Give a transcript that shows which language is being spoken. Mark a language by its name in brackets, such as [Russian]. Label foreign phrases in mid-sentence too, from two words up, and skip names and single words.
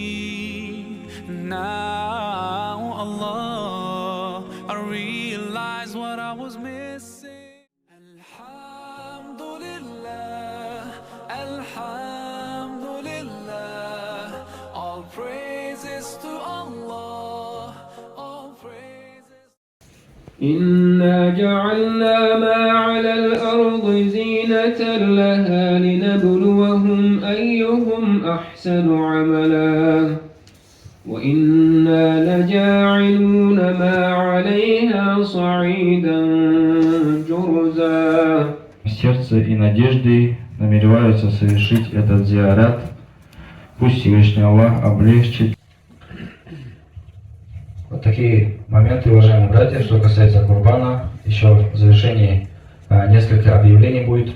[English] Now, Allah, I realize what I was missing. [Arabic] الحمد لله، الحمد لله, [English] all praises to Allah, all praises. [Arabic] إنا جعلنا ما على الأرض زينة لها لنبلوهم أيهم أحسن عملا وإنا لجاعلون ما عليها صعيدا جرزا. [Russian] Сердце и надежды намереваются совершить этот зиарат. Пусть Всевышний Аллах облегчит. Вот такие моменты, уважаемые братья, что касается Курбана. Еще в завершении несколько объявлений будет.